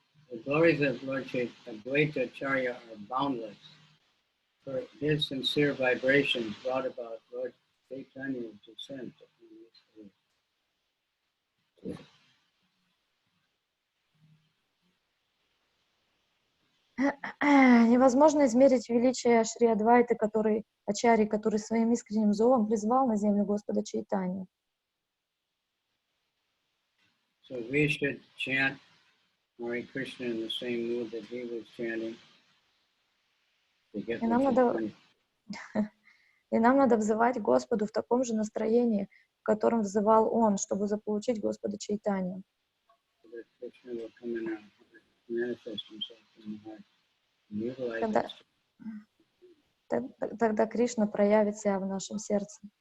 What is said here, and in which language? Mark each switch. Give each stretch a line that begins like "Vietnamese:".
English: The glories of Lord Advaita Ачарьи are boundless, for his sincere vibrations brought about Lord Chaitanya's descent upon this earth.
Russian: Невозможно измерить величие Шри Адвайты, который Ачарьи, который своим искренним зовом призвал на землю Господа Чайтанью.
English: So we should chant Hare Krishna in the same mood that he was chanting to get the Chaitanya.
Russian: И нам надо взывать Господу в таком же настроении, в котором взывал Он, чтобы заполучить Господа Чайтанью.
English: So that Krishna will come in our heart, manifest himself in the heart, and utilize us.
Russian: Тогда Кришна проявит себя в нашем сердце.